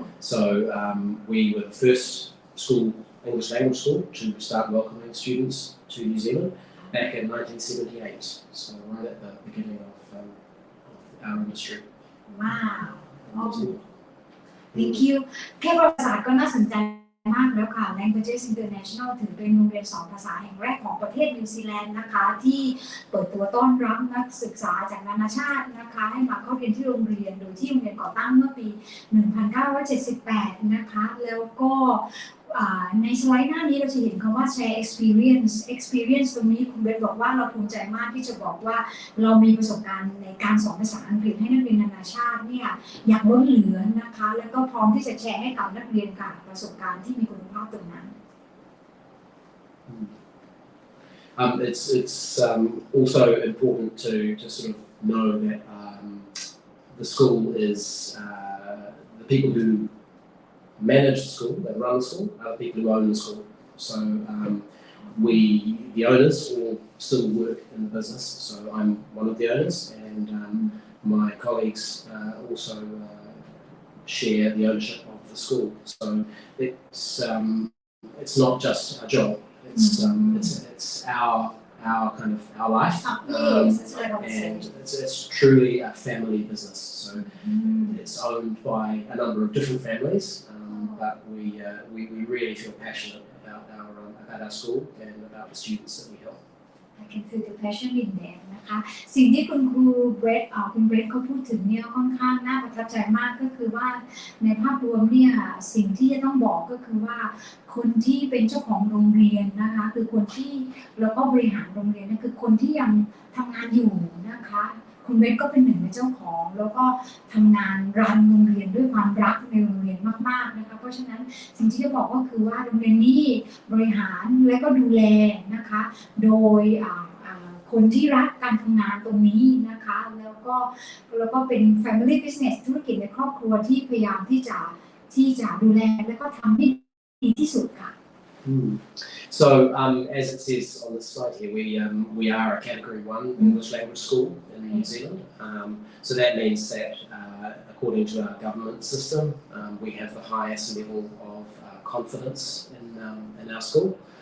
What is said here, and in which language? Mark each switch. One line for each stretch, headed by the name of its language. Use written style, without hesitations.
English: So we were the first English language school to start welcoming students to New Zealand back in 1978. So right at the beginning of our industry. Wow. Thank you.
Thai: แค่ประวัติศาสตร์ก็น่าสนใจ มากแล้วค่ะ Languages International ถือเป็นโรงเรียนสอนภาษาแห่งแรกของประเทศนิวซีแลนด์นะคะที่เปิดตัวต้อนรับนักศึกษาจากนานาชาตินะคะให้มาเข้าเรียนที่โรงเรียนโดยที่โรงเรียนก่อตั้งเมื่อปี 1978 นะคะแล้วก็ ในสไลด์หน้านี้เราจะเห็นคำว่า share experience ตรงนี้คุณเบสบอกว่าเราภูมิใจมากที่จะบอกว่าเรามีประสบการณ์ในการสอนภาษาอังกฤษให้นักเรียนนานาชาติเนี่ยอย่างล้นเหลือนะคะแล้วก็พร้อมที่จะแชร์ให้กับนักเรียนค่ะประสบการณ์ที่มีคุณภาพตรงนั้น
English: It's also important to sort of know that the school is the people who manage the school, that run the school, are the people who own the school. So we, the owners, all still work in the business. So I'm one of the owners, and my colleagues also share the ownership of the school. So it's not just a job. It's our kind of our life, and it's truly a family business. So it's owned by a number of different families, but we really feel passionate about our school and about the students that we help. I can feel the passion in them
Thai: นะคะสิ่งที่คุณครูเบรดเขาพูดถึงเนี่ยค่อนข้างน่าประทับใจมากก็คือว่าในภาพรวมเนี่ยสิ่งที่จะต้องบอกก็คือว่า คนที่เป็นเจ้าของโรงเรียนนะคะคือคนที่แล้วก็บริหารโรงเรียนนั่นคือคนที่ยังทำงานอยู่นะคะคุณเบสก็เป็นหนึ่งในเจ้าของแล้วก็ทำงานรันโรงเรียนด้วยความรักในโรงเรียนมากๆนะคะเพราะฉะนั้นสิ่งที่จะบอกก็คือว่าโรงเรียนนี้บริหารและก็ดูแลนะคะโดย คนที่รักการทำงานตรงนี้นะคะแล้วก็เป็น family business ธุรกิจในครอบครัวที่พยายามที่จะดูแลและก็ทำให้ดีที่สุดค่ะ
English: So as it says on the slide here, we are a Category 1 English language school in New Zealand. So that means that according to our government system, we have the highest level of confidence in our school.